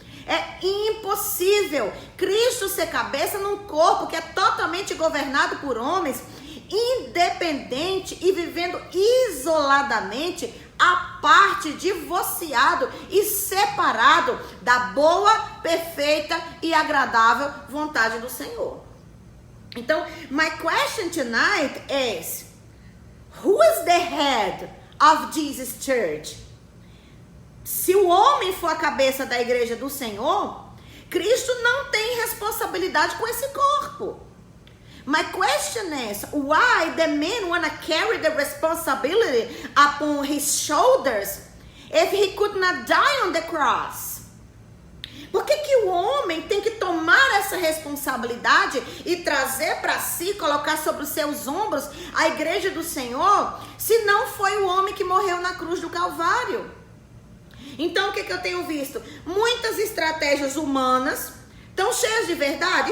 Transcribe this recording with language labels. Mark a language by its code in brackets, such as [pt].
[pt] É impossível Cristo ser cabeça num corpo que é totalmente governado por homens, independente e vivendo isoladamente, à parte, divorciado e separado da boa, perfeita e agradável vontade do Senhor. Então, [en] my question tonight is, who is the head of Jesus Church? [pt] Se o homem for a cabeça da igreja do Senhor, Cristo não tem responsabilidade com esse corpo. [en] My question is, why the man wanna carry the responsibility upon his shoulders if he could not die on the cross? [pt] Por que o homem tem que tomar essa responsabilidade e trazer para si, colocar sobre os seus ombros a igreja do Senhor, se não foi o homem que morreu na cruz do Calvário? Então, o que eu tenho visto? Muitas estratégias humanas estão cheias de verdade?